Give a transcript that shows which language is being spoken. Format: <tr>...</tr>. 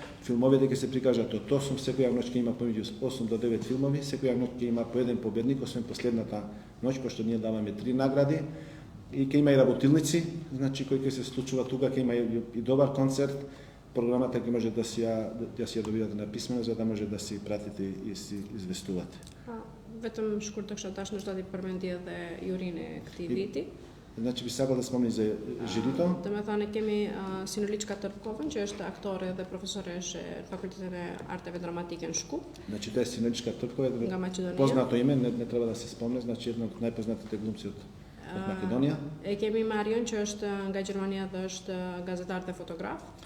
<mk>Филмовите ќе се прикажат од 8, секоја ноќ ќе има помеѓу 8 до 9 филмови, секоја ноќ ќе има по еден победник, освен последната ноќ, пошто ние даваме 3 награди. И ќе има и работилници, значи кои ќе се случува тука, ќе има и добар концерт. Програмата ќе може да си ја добивате на писмено, за да може да си пратите и си известувате.</mk> <sq>Vetëm shkurt të kisha dashur ndoshta të përmendi edhe jurinë e këtij viti.</sq> <mk>Значи би сакал да спомни за жирито.</mk> <sq>Domethënë kemi Sinoliçka Tërkovën, që është aktore dhe profesoresh e Fakultetit e Arteve Dramatike në Shkup.</sq> <mk>Значи тоа е Sinoliçka Tërkova,</mk> <sq>nga Maqedonia.</sq> <mk>Познато име, не треба да се спомне, значи една од најпознатите глумци од Македонија.</mk> <sq>E kemi Marion që është nga Gjermania dhe është gazetar dhe fotograf.</sq>